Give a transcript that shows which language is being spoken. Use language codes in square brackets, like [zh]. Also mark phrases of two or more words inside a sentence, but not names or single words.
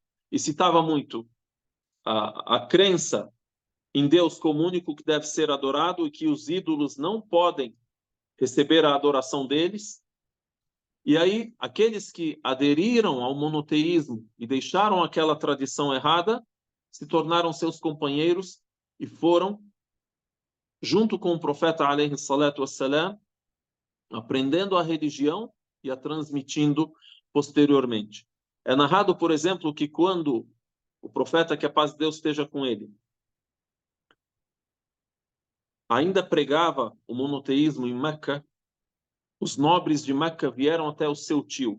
[pt] E citava muito a crença em Deus como único que deve ser adorado e que os ídolos não podem receber a adoração deles. E aí, aqueles que aderiram ao monoteísmo e deixaram aquela tradição errada, se tornaram seus companheiros e foram, junto com o profeta [ar] عليه الصلاة والسلام, [pt] aprendendo a religião e a transmitindo posteriormente. É narrado, por exemplo, que quando o profeta, que a paz de Deus esteja com ele, ainda pregava o monoteísmo em Meca, os nobres de Meca vieram até o seu tio.